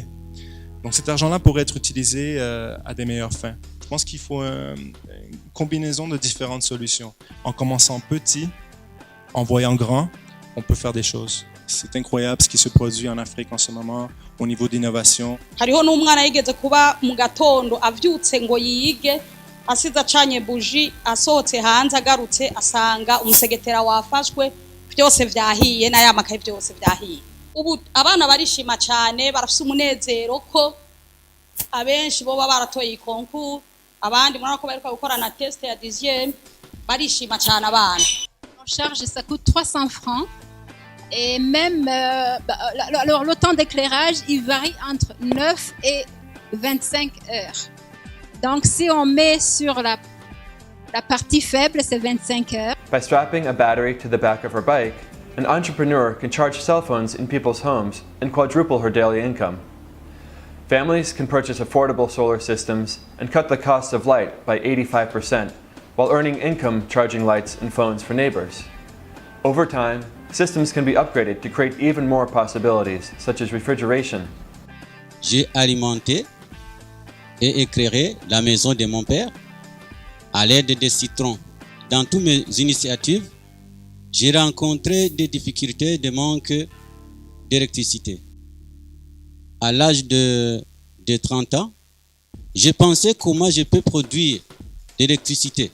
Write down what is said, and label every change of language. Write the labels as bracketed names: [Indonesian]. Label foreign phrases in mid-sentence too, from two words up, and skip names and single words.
[French] Donc cet argent-là pourrait être utilisé à des meilleures fins. Je pense qu'il faut une combinaison de différentes solutions. En commençant petit, en voyant grand, on peut faire des choses. C'est incroyable ce qui se produit en Afrique en ce moment au niveau d'innovation. [Rundi] Hariho n'umwana yigeze kuba mu gatondo avyutse ngo yige asize acanye buji asohotse hanze agarutse asanga umusegetera wafashwe byose vyahiye n'aya makaye byose vyahiye. Ubu abana barishima cyane barafise umunezero ko abenshi bo baratoye ikonku abandi murako bariko gukora na test ya 10e barishima cyane abana. [French] En charge ça coûte 300 francs. Et même le temps d'éclairage, il varie entre 9 et 25 heures. Donc, si on met sur la partie faible, c'est 25 heures. [English] By strapping a battery to the back of her bike, an entrepreneur can charge cell phones in people's homes and quadruple her daily income. Families can purchase affordable solar systems and cut the cost of light by 85%, while earning income charging lights and phones for neighbors. Over time, systems can be upgraded to create even more possibilities, such as refrigeration. [French] J'ai alimenté et éclairé la maison de mon père à l'aide des citrons. Dans toutes mes initiatives, j'ai rencontré des difficultés de manque d'électricité. À l'âge de 30 ans, j'ai pensé comment je peux produire de l'électricité.